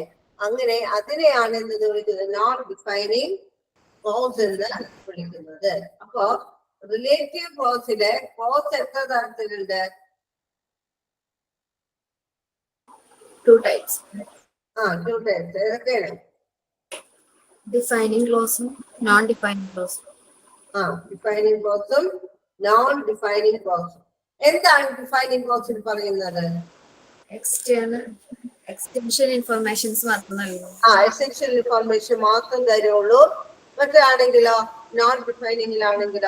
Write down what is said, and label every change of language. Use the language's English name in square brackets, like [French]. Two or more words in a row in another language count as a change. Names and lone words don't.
[Malayalam] അങ്ങനെ അതിനെയാണ് എന്ത് വിളിക്കുന്നത്, [English] non defining clause [Malayalam] എന്ന് വിളിക്കുന്നത്. അപ്പൊ [English] relative clause [Malayalam] ക്ലോസ് എത്ര തരത്തിലുണ്ട്? [English] 2 types. 2 types. ഏതൊക്കെയാണ്? Defining clause, non-defining clause. defining clause non defining clause. [Malayalam] എന്താണ് [English] defining clause [Malayalam] പറയുന്നത്? [English] Extension informations [Malayalam] മാത്രം നൽകുന്നു. [English] essential information [Malayalam] മാത്രം തരുള്ളൂ. മറ്റാണെങ്കിലോ, [English] non defining